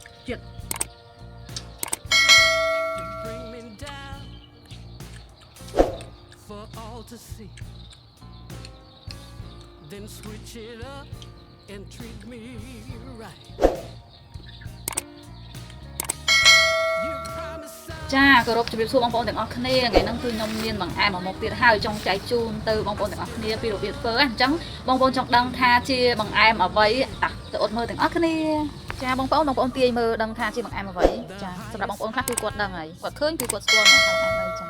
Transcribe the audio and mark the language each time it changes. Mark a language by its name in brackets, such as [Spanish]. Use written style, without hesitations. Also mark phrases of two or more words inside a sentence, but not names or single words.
[Khmer] ទៀត [English] to see then switch it up and treat me right [Khmer] ចាគោរពជម្រាបសួរបងប្អូនទាំងអស់គ្នា ថ្ងៃហ្នឹងគឺខ្ញុំមានបង្អែមមកទៀតហើយចង់ចែកជូនទៅបងប្អូនទាំងអស់គ្នាពីរបៀបធ្វើអញ្ចឹងបងប្អូនចង់ដឹងថាជាបង្អែមអ្វីទៅអត់មើលទាំងអស់គ្នាចាបងប្អូនទាយមើលដឹងថាជាបង្អែមអ្វីចាសម្រាប់បងប្អូនខ្លះគឺគាត់ដឹងហើយគាត់ឃើញគឺគាត់ស្គាល់មកថាបង្អែមអ្វីចា